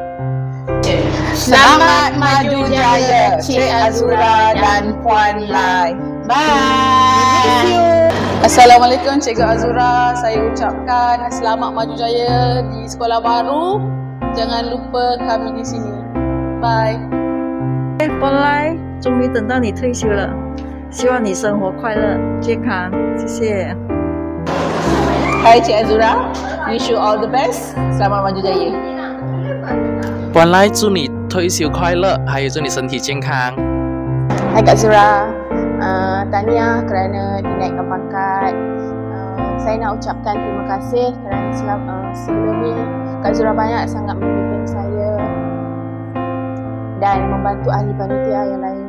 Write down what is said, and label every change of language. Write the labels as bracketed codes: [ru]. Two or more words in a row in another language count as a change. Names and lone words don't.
[ms] Selamat maju jaya Cik Azura dan Puan Lai. Bye. Assalamualaikum Cikgu Azura. Saya ucapkan selamat maju jaya di sekolah baru. Jangan lupa kami di sini. Bye. [zh] 本来终于等到你退休了，希望你生活快乐、健康，谢谢。 [ms] Hai Cik Azura. [en] Wish you all the best. [ms] Selamat maju jaya. [zh] 本来祝你退休快乐，还有祝你身体健康。 [ms] Hai Kak Zura, tahniah kerana dinaikkan pangkat. Saya nak ucapkan terima kasih kerana sebelum ni Kak Zura banyak sangat membimbing saya dan membantu ahli panitia yang lain.